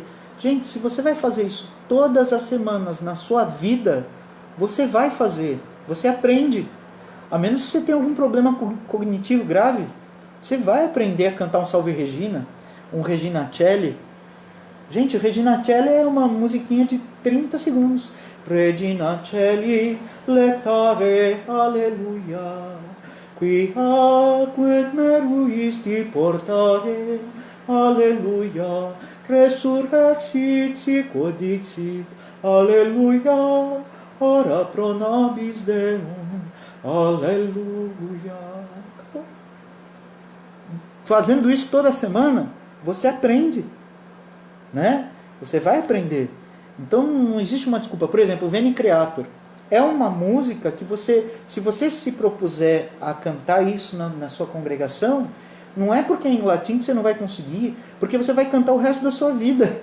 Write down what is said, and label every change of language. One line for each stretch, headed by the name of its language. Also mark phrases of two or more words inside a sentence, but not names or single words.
Portuguese: Gente, se você vai fazer isso todas as semanas na sua vida, você vai fazer, você aprende. A menos que você tenha algum problema cognitivo grave, você vai aprender a cantar um Salve Regina, um Regina Celli. Gente, o Regina Celli é uma musiquinha de 30 segundos.
Latin: Regina Celli, lectare, alleluia, qui aquet meruisti portare, alleluia, resurrexit sic odixit, alleluia, ora pro nobis Deum, alleluia.
Portuguese: Fazendo isso toda semana, você aprende, né? Você vai aprender. Então não existe uma desculpa. Por exemplo, o Veni Creator é uma música que você, se você se propuser a cantar isso na sua congregação, não é porque é em latim que você não vai conseguir, porque você vai cantar o resto da sua vida.